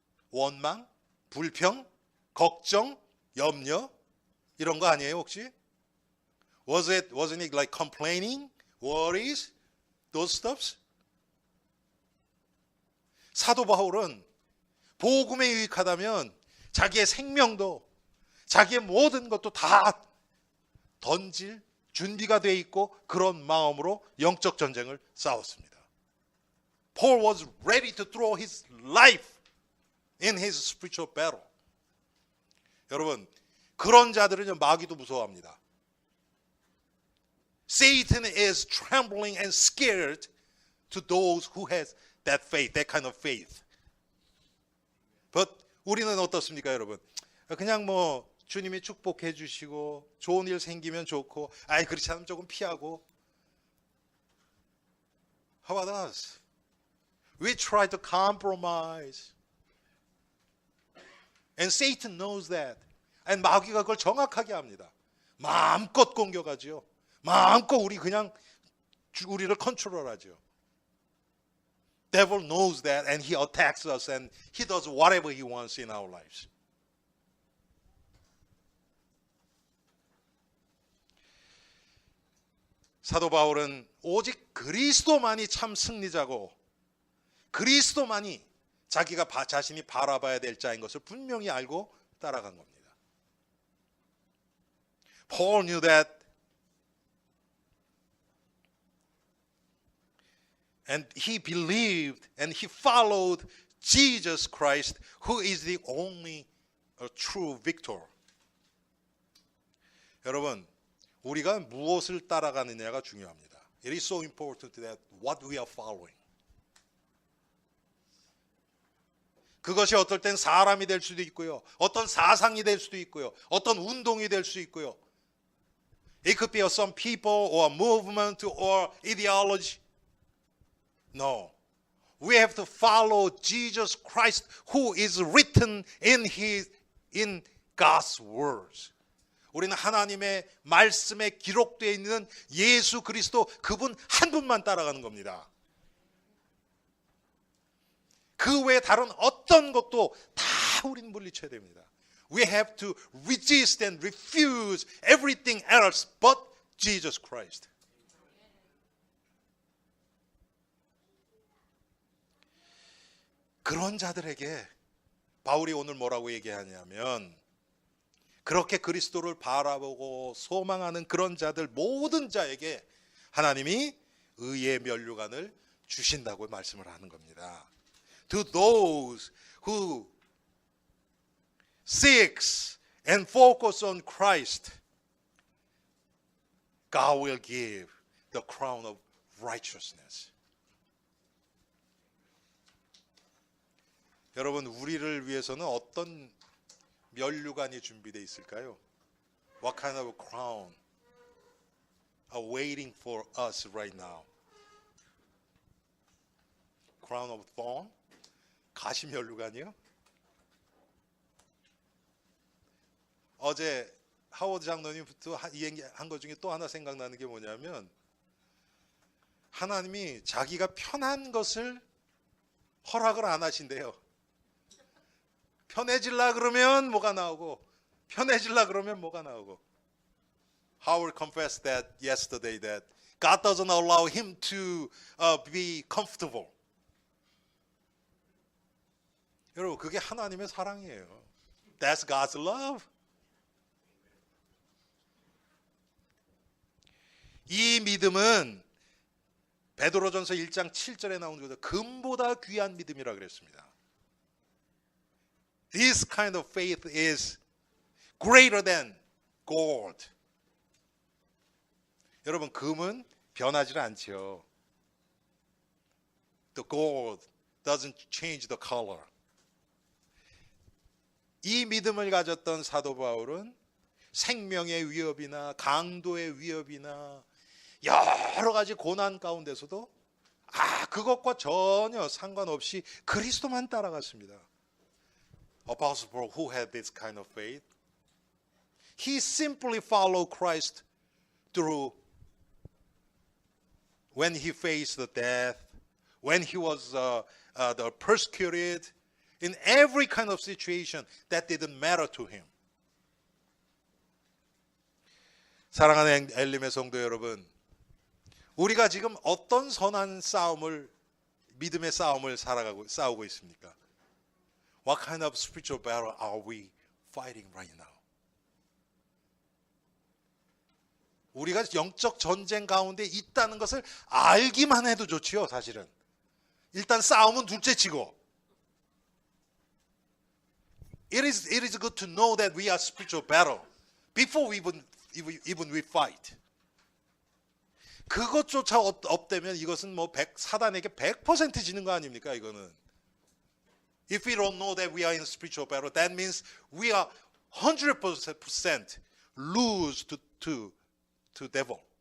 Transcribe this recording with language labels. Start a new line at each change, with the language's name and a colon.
Korean: 원망, 불평, 걱정, 염려 이런 거 아니에요, 혹시?
English: Wasn't it like complaining, worries, those stuffs?
Korean: 사도 바울은 복음에 유익하다면 자기의 생명도 자기의 모든 것도 다 던질 준비가 돼 있고 그런 마음으로 영적 전쟁을 싸웠습니다.
English: Paul was ready to throw his life in his spiritual battle.
Korean: 여러분, 그런 자들은요, 마귀도 무서워합니다.
English: Satan is trembling and scared to those who has that faith, that kind of faith. But
Korean: 우리는 어떻습니까, 여러분? 그냥 뭐 주님이 축복해 주시고 좋은 일 생기면 좋고, 그렇지 않으면 조금 피하고.
English: How about us? We try to compromise. And Satan knows that. And
Korean: 마귀가 그걸 정확하게 합니다. 마음껏 공격하죠. 마음껏 우리를 컨트롤하죠.
English: Devil knows that and he attacks us and he does whatever he wants in our lives.
Korean: 사도 바울은 오직 그리스도만이 참 승리자고 그리스도만이 자신이 바라봐야 될 자인 것을 분명히 알고 따라간 겁니다.
English: Paul knew that and he believed and he followed Jesus Christ, who is the only true victor.
Korean: 여러분, 우리가 무엇을 따라가느냐가 중요합니다.
English: It is so important that what we are following.
Korean: 그것이 어떨 땐 사람이 될 수도 있고요. 어떤 사상이 될 수도 있고요. 어떤 운동이 될 수 있고요.
English: It could be some people or movement or ideology. No. We have to follow Jesus Christ who is written in God's words.
Korean: 우리는 하나님의 말씀에 기록되어 있는 예수 그리스도 그분 한 분만 따라가는 겁니다. 그 외에 다른 어떤 것도 다 우리는 물리쳐야 됩니다.
English: We have to resist and refuse everything else but Jesus Christ.
Korean: 그런 자들에게 바울이 오늘 뭐라고 얘기하냐면 그렇게 그리스도를 바라보고 소망하는 그런 자들 모든 자에게 하나님이 의의 면류관을 주신다고 말씀을 하는 겁니다.
English: To those who seeks and focus on Christ, God will give the crown of righteousness.
Korean: 여러분, 우리를 위해서는 어떤 면류관이 준비되어 있을까요?
English: What kind of crown are waiting for us right now? Crown of thorn?
Korean: 가시 면류관이요? 어제 하워드 장로님부터 얘기한 것 중에 또 하나 생각나는 게 뭐냐면, 하나님이 자기가 편한 것을 허락을 안 하신대요. 편해질라 그러면 뭐가 나오고, 편해질라 그러면 뭐가 나오고.
English: Howard confessed that yesterday that God doesn't allow him to be comfortable.
Korean: 여러분, 그게 하나님의 사랑이에요.
English: That's God's love.
Korean: 이 믿음은 베드로전서 1장 7절에 나오는 거죠. 금보다 귀한 믿음이라 그랬습니다.
English: This kind of faith is greater than gold.
Korean: 여러분, 금은 변하지 않죠.
English: The gold doesn't change the color.
Korean: 이 믿음을 가졌던 사도 바울은 생명의 위협이나 강도의 위협이나 여러 가지 고난 가운데서도 그것과 전혀 상관없이 그리스도만 따라갔습니다.
English: Apostle Paul, who had this kind of faith, he simply followed Christ through when he faced the death, when he was the persecuted, in every kind of situation that didn't matter to him.
Korean: 사랑하는 엘림의 성도 여러분, 우리가 지금 어떤 선한 싸움을, 믿음의 싸움을 싸우고 있습니까?
English: What kind of spiritual battle are we fighting right now?
Korean: 우리가 영적 전쟁 가운데 있다는 것을 알기만 해도 좋지요, 사실은. 일단 싸움은 둘째치고.
English: It is good to know that we are spiritual battle before we even we fight.
Korean: 그것조차 없다면 이것은 뭐 사단에게 100% 지는 거 아닙니까, 이거는?
English: If we don't know that we are in spiritual battle, that means we are 100% lose to devil.